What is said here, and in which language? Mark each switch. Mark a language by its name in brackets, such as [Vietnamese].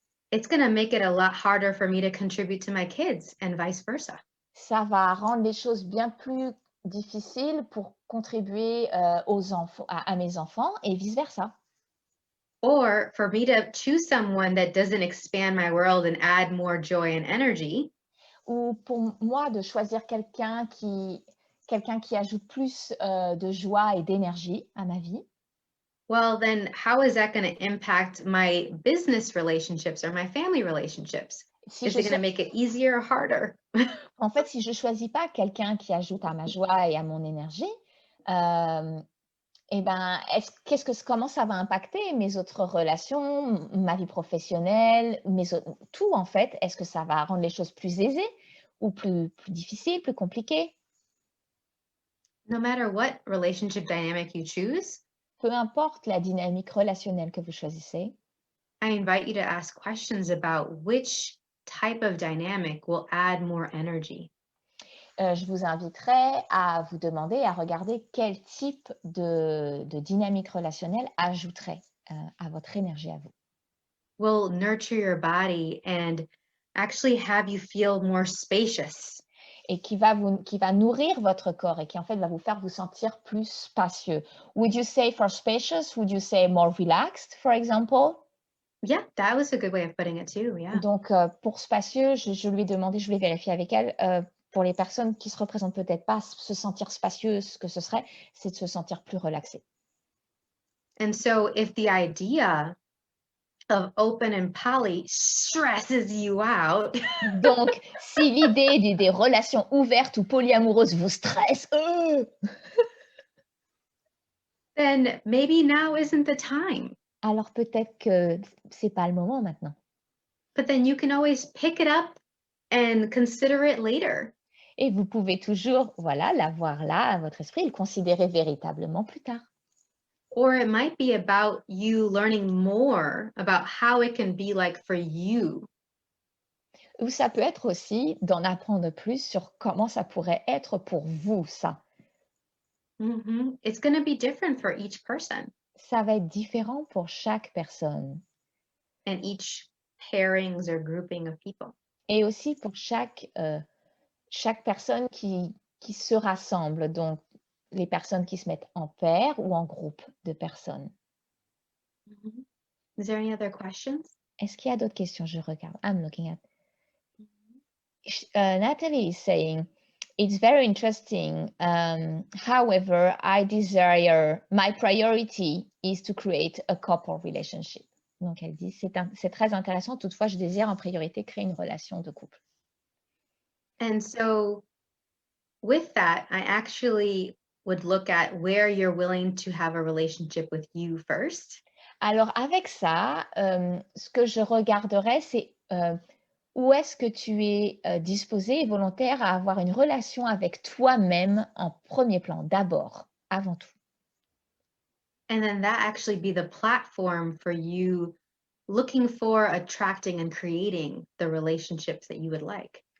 [English] it's going to make it a lot harder for me to contribute to my kids and vice versa. [French] ça va rendre les choses bien plus difficiles pour contribuer, aux enfants à mes enfants et vice versa. [English] Or for me to choose someone that doesn't expand my world and add more joy and energy, [French] Ou pour moi de choisir quelqu'un qui ajoute plus, de joie et d'énergie à ma vie. [English] well, then how is that going to impact my business relationships or my family relationships? [French] Si [English] Is [French] je [English] it going to [French] sais [English] make it easier or harder? [French] En fait, si je choisis pas quelqu'un qui ajoute à ma joie et à mon énergie, hem et ben, comment ça va impacter mes autres relations, ma vie professionnelle, tout en fait? Est-ce que ça va rendre les choses plus aisées ou plus difficiles, plus compliquées? [English] No matter what relationship dynamic you choose, [French] Peu importe la dynamique relationnelle que vous choisissez, [English] I invite you to ask questions about which type of dynamic will add more energy. [French] je vous inviterai à vous demander, à regarder quel type de dynamique relationnelle ajouterait, à votre énergie à vous. [English] Will nurture your body and actually have you feel more spacious. [French] Et qui va nourrir votre corps et qui en fait va vous faire vous sentir plus spacieux. [English] Would you say for spacious? Would you say more relaxed, for example? Yeah, that was a good way of putting it too. Yeah. [French] Donc, pour spacieux, je lui ai demandé, je voulais vérifier avec elle, pour les personnes qui se représentent peut-être pas se sentir spacieux, ce que ce serait, c'est de se sentir plus relaxé. [English] And so if the idea of open and poly stresses you out, [French] Donc, si l'idée des relations ouvertes ou polyamoureuses vous stresse, [English] then maybe now isn't the time. [French] alors peut-être que c'est pas le moment maintenant. [English] But then you can always pick it up and consider it later. [French] Et vous pouvez toujours, voilà, l'avoir là à votre esprit et le considérer véritablement plus tard. [English] Or it might be about you learning more about how it can be like for you. [French] Ou ça peut être aussi d'en apprendre plus sur comment ça pourrait être pour vous, ça. [English] It's going to be different for each person [French] Ça va être différent pour chaque personne [English] and each pairings or grouping of people. [French] et aussi pour chaque personne qui se rassemble, donc les personnes qui se mettent en paire ou en groupe de personnes. Mhm. [English] Is there any other questions? [French] Est-ce qu'il y a d'autres questions? Je regarde. [English] I'm looking at. Natalie is saying, it's very interesting. However, my priority is to create a couple relationship. [French] Donc, elle dit, c'est très intéressant. Toutefois, je désire en priorité créer une relation de couple. [English] And so with that, I actually would look at where you're willing to have a relationship with you first. [French] Alors, avec ça, ce que je regarderais, c'est où est-ce que tu es disposé et volontaire à avoir une relation avec toi-même en premier plan, d'abord, avant tout. [English] And then that actually be the platform for you looking for, attracting, and creating the relationships that you would like.